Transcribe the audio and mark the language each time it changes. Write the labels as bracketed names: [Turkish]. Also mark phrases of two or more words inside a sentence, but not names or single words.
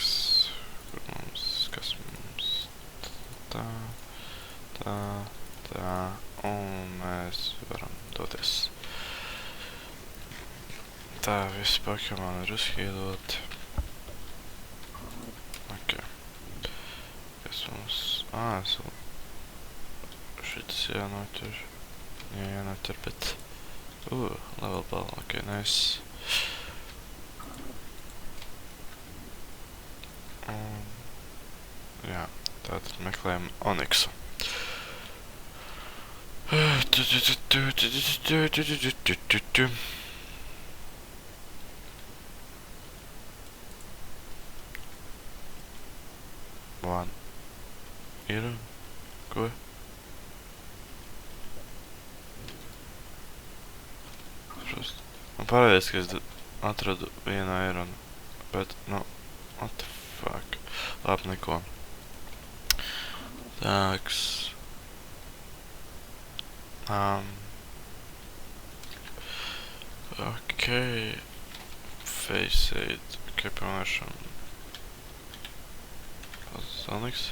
[Latvian] Kas mums tā, un mēs varam doties. Tā, visi Pokemon ir uzhīloti. Ok. Kas mums, šitas jānoķer. Jānoķer, bet [English] level ball, [Latvian] ok, nice. Jā, tātad meklējam Onyxu. One. Ir? Ko? Man parādījās, ka es atradu vienu aironu, bet, [English] what the fuck. [Latvian] Labi, neko. Tāks. Ok. [English] Face aid. [Latvian] Ok, pamēršam. Onyx.